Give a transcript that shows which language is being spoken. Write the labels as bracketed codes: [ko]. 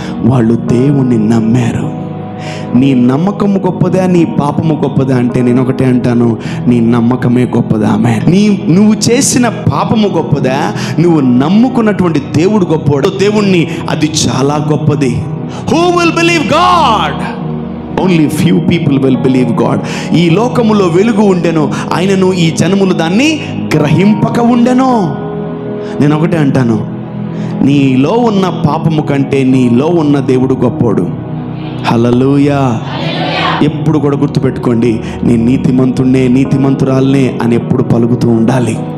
[te] వాళ్ళు దేవుణ్ణి నమ్మారు. నీ నమ్మకము గొప్పదా, నీ పాపము గొప్పదా అంటే నేను ఒకటే అంటాను, నీ నమ్మకమే గొప్పదా. ఆమేన్. నువ్వు చేసిన పాపము గొప్పదా, నువ్వు నమ్ముకున్నటువంటి దేవుడు గొప్పవాడు. దేవుణ్ణి అది చాలా గొప్పది. [en] Who will believe God? Only few people will believe God. [te] ఈ లోకములో వెలుగు ఉండెను, ఆయనను ఈ జనములు దాన్ని గ్రహింపక ఉండెను. నేను ఒకటే అంటాను, నీలో ఉన్న పాపము కంటే నీలో ఉన్న దేవుడు గొప్పోడు. హల్లెలూయా. ఎప్పుడు కూడా గుర్తుపెట్టుకోండి, నేను నీతిమంతుణ్ణే, నీతిమంతురాలనే అని ఎప్పుడు పలుకుతూ ఉండాలి.